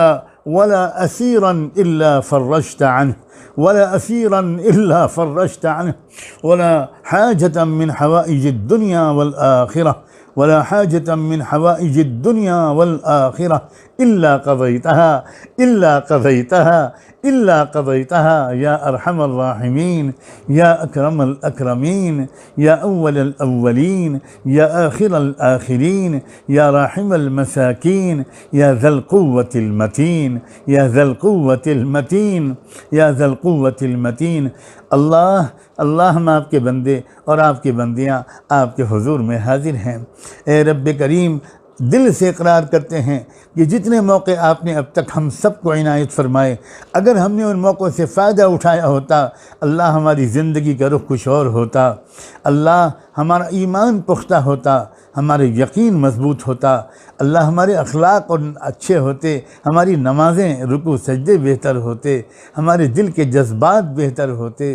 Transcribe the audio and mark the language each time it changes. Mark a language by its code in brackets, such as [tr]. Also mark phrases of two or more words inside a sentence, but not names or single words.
[ar] ولا أسيرا إلا فرجت عنه ولا أسيرا إلا فرجت عنه ولا حاجة من حوائج الدنيا والآخرة ولا حاجة من حوائج الدنيا والآخرة إلا قضيتها إلا قضيتها إلا قضيتها يا أرحم الراحمين يا أكرم الأكرمين يا أول الأولين يا آخر الآخرين يا راحم المساكين يا ذا القوة المتين يا ذا القوة المتين يا ذا القوة المتين. [ur] اللہ اللہ ہم آپ کے بندے اور آپ کی بندیاں آپ کے حضور میں حاضر ہیں. اے ربِ کریم، دل سے اقرار کرتے ہیں کہ جتنے موقعے آپ نے اب تک ہم سب کو عنایت فرمائے، اگر ہم نے ان موقعوں سے فائدہ اٹھایا ہوتا، اللہ ہماری زندگی کا رخ کچھ اور ہوتا، اللہ ہمارا ایمان پختہ ہوتا، ہمارے یقین مضبوط ہوتا، اللہ ہمارے اخلاق اور اچھے ہوتے، ہماری نمازیں رکوع سجدے بہتر ہوتے، ہمارے دل کے جذبات بہتر ہوتے.